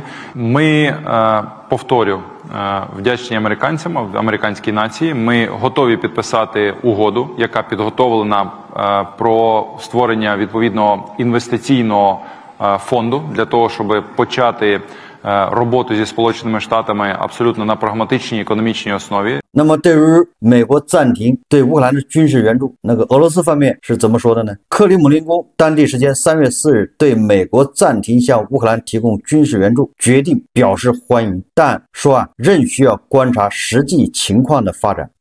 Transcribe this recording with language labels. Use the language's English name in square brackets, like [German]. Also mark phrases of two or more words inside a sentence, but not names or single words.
[Ukrainian] Ми, повторю, вдячні американцям, американській нації. Ми готові підписати угоду, яка підготовлена про створення відповідного інвестиційного фонду для того, щоб почати роботу зі Сполученими Штатами абсолютно на прагматичній економічній основі. [Chinese] 那么对于美国暂停对乌克兰的军事援助，那个俄罗斯方面是怎么说的呢？克里姆林宫当地时间3月4日对美国暂停向乌克兰提供军事援助决定表示欢迎，但说仍需要观察实际情况的发展。